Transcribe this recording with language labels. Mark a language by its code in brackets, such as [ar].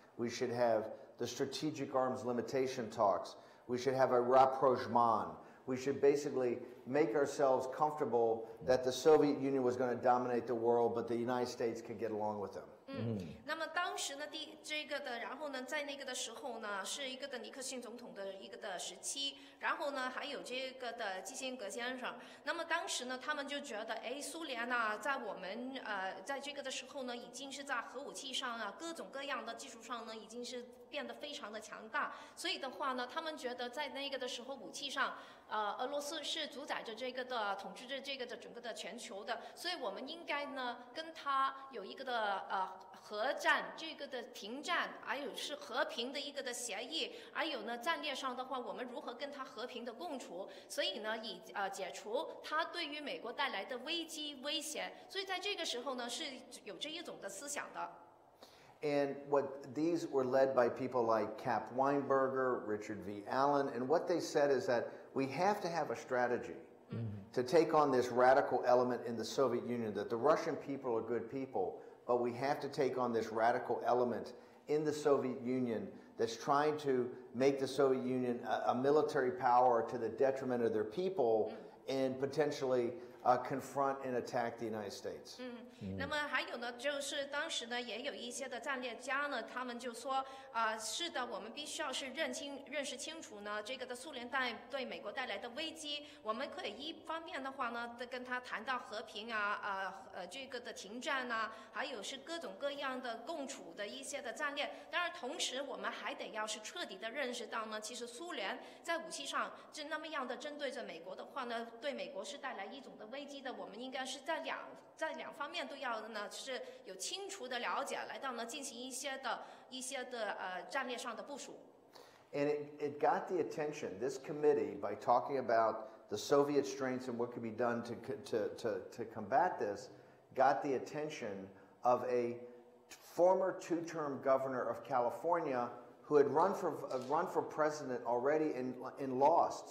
[en] We should have the strategic arms limitation talks. We should have a rapprochement. We should basically make ourselves comfortable that the Soviet Union was going to dominate the world, but the United States could get along with them. [zh] 那么当时呢，然后呢，在那个的时候呢，是一个的尼克逊总统的一个的时期，然后呢，还有这个的基辛格先生。那么当时呢，他们就觉得，苏联呢，在我们在这个的时候呢，已经是在核武器上啊，各种各样的技术上呢，已经是变得非常的强大。所以的话呢，他们觉得在那个的时候，武器上，俄罗斯是主宰着这个的统治着这个的整个的全球的，所以我们应该呢，跟他有一个的核战这个的停战，还有是和平的一个的协议，还有呢战略上的话，我们如何跟他和平的共处，所以呢以解除他对于美国带来的危机威胁，所以在这个时候呢是有这一种的思想的。 [en] And these were led by people like Cap Weinberger, Richard V. Allen, and what they said is that we have to have a strategy to take on this radical element in the Soviet Union, that the Russian people are good people, but we have to take on this radical element in the Soviet Union that's trying to make the Soviet Union a military power to the detriment of their people and potentially confront and attack the United States. [zh] 那么还有呢，就是当时呢，也有一些的战略家呢，他们就说，是的，我们必须要是认识清楚呢，这个的苏联对美国带来的危机，我们可以一方面的话呢，跟他谈到和平这个的停战还有是各种各样的共处的一些的战略。当然，同时我们还得要是彻底的认识到呢，其实苏联在武器上那么样的针对着美国的话呢，对美国是带来一种的危机的。我们应该是在两方面都要呢是有清楚的了解，来到呢进行一些的战略上的部署。 [en] And it got the attention, this committee, by talking about the Soviet strengths and what could be done to combat this, got the attention of a former two-term governor of California who had run for president already and lost.